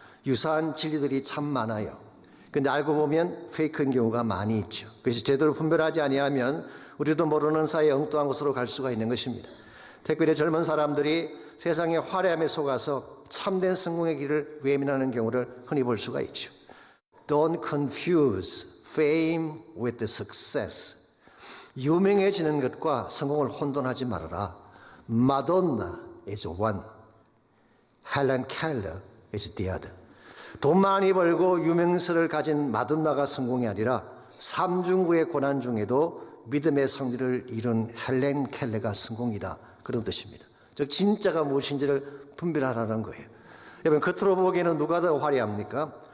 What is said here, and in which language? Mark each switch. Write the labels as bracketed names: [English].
[Korean] 유사한 진리들이 참 많아요. 근데 알고 보면 페이크인 경우가 많이 있죠. 그래서 제대로 분별하지 아니하면 우리도 모르는 사이에 엉뚱한 곳으로 갈 수가 있는 것입니다. 특별히 젊은 사람들이 세상의 화려함에 속아서 참된 성공의 길을 외면하는 경우를 흔히 볼 수가 있죠. [English] Don't confuse fame with the success. 유명해지는 것과 성공을 혼돈하지 말아라. Madonna is one. Helen Keller is the other. [Korean] 돈 많이 벌고 유명세를 가진 마돈나가 성공이 아니라 삼중구의 고난 중에도 믿음의 성리를 이룬 헬렌 켈러가 성공이다. 그런 뜻입니다. 즉 진짜가 무엇인지를 분별하라는 거예요. 여러분 겉으로 보기에는 누가 더 화려합니까?